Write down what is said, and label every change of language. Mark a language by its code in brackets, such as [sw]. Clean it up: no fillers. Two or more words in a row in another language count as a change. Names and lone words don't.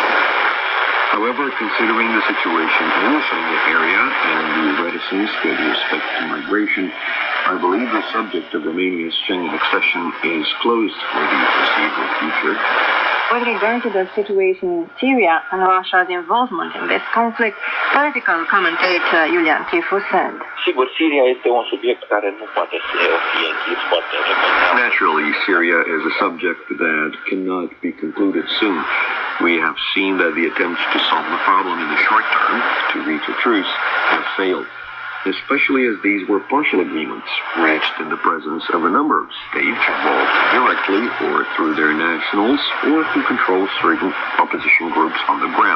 [en] However, considering the situation in the Schengen area and the reticence with respect to migration, I believe the subject of Romania's Schengen accession is closed for the foreseeable future. With regard to the situation in Syria and Russia's involvement in this conflict, political commentator Iulian Chipu said, [ro] Sigur, Siria este un subiect care nu poate să fie închis foarte repede. [en] Naturally, Syria is a subject that cannot be concluded soon. We have seen that the attempts to solve the problem in the short term, to reach a truce, have failed, especially as these were partial agreements reached in the presence of a number of states involved directly or through their nationals or who control certain opposition groups on the ground.